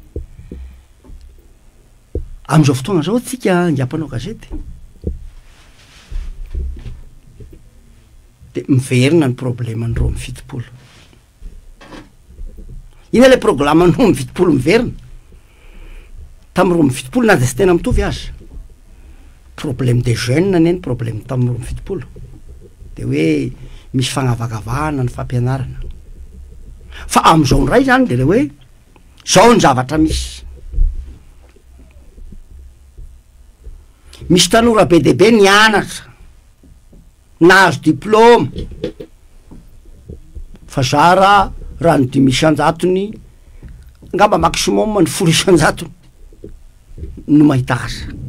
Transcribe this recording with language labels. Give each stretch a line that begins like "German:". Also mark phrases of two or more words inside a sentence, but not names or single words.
Malagasy: am'izao fotoagna zao tsika ngiampanao gazety de miverina ny problema ny ro amy fitopolo ina le programa no amy fitopolo miverina tamy ro amy fitopolo na de sy tena mitovy azy
French: problème des jeunes
Malagasy: neny problème tamy ro amy fitopolo de hoe misy fagnavakavahana ny fampianarana fa am'izao ndray zany de le hoe zao ny zavatra misy tanora be de be nianatra nahazo diplôme fa zara raha ny 500 ngamba maximum ny 500 no mahita asa